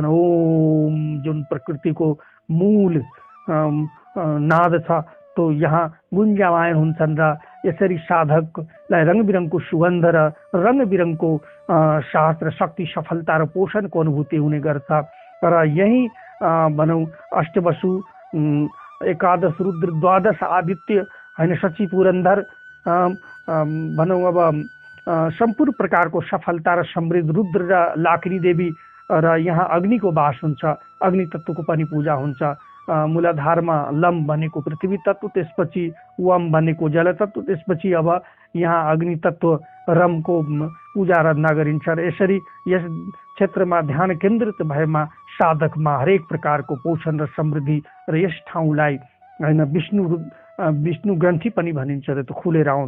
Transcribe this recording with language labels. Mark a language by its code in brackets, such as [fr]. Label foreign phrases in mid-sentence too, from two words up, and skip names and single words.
[ne] ओम जुन प्रकृतिको मूल नाद छ तो यहाँ गुन्जायमान हुन्छन् र यसरी साधकलाई रङबिरङको सुगन्ध र रङबिरङको साहस र शक्ति, सफलता र पोषणको अनुभूति हुने गर्छ। र यही भनौँ अष्टवसु, एकादश रुद्र, द्वादश आदित्य होइन शची पुरन्धर भनौँ अब सम्पूर्ण प्रकारको सफलता र समृद्ध रुद्र र लाकिनी देवी र यहाँ अग्निको वास हुन्छ। अग्नि तत्त्वको पनि पूजा हुन्छ। मूलाधारमा लम भनेको पृथ्वी तत्त्व, त्यसपछि वम भनेको जल तत्त्व, त्यसपछि अब यहाँ अग्नि तत्त्व रमको पूजा आराधना गरिन्छ र यसरी यस क्षेत्रमा ध्यान केन्द्रित भएमा साधकमा हरेक प्रकारको पोषण र समृद्धि र यस ठाउँलाई होइन विष्णु ग्रन्थि पनि भनिन्छ र त्यो खुलेर आउँछ।